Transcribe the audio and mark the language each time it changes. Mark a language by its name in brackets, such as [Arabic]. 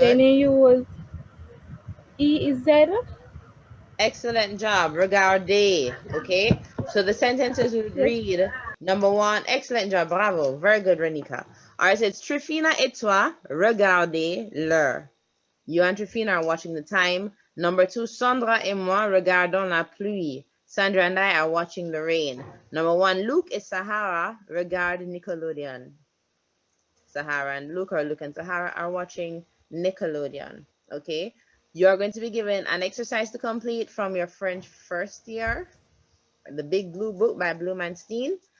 [English] Then you use EZ. Excellent job. Regarder. Okay. So the sentences would read, number 1, excellent job. Bravo. Very good, Renika. All right. So it's [French] Trifina et toi, regardez-leur. [English] You and Trifina are watching the time. Number 2, [French] Sandra et moi regardons la pluie. [English] Sandra and I are watching the rain. Number 1, [French] Luke et Sahara regard Nickelodeon. [English] Sahara and Luke, or Luke and Sahara, are watching Nickelodeon. Okay? You are going to be given an exercise to complete from your French first year, The Big Blue Book by Blumenstein.